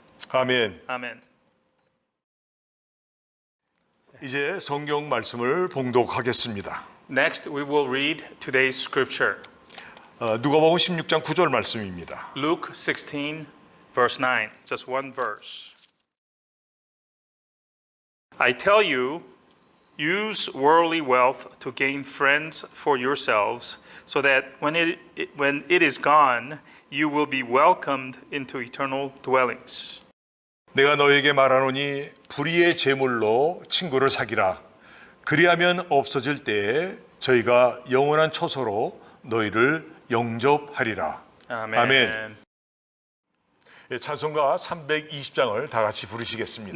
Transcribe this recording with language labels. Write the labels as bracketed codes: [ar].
[ko] 아멘. [en] Amen. [ko] 이제 성경 말씀을 봉독하겠습니다. [en] Next, we will read today's scripture. [ko] 누가복음 16장 9절 말씀입니다. [en] Luke 16, verse 9. Just one verse. I tell you, use worldly wealth to gain friends for yourselves, so that when it is gone, you will be welcomed into eternal dwellings. [ko] 내가 너에게 말하노니 불의의 재물로 친구를 사기라. 그리하면 없어질 때에 저희가 영원한 처소로 너희를 영접하리라. [en] Amen. [ko] 아멘. 예, 찬송가 320장을 다 같이 부르시겠습니다.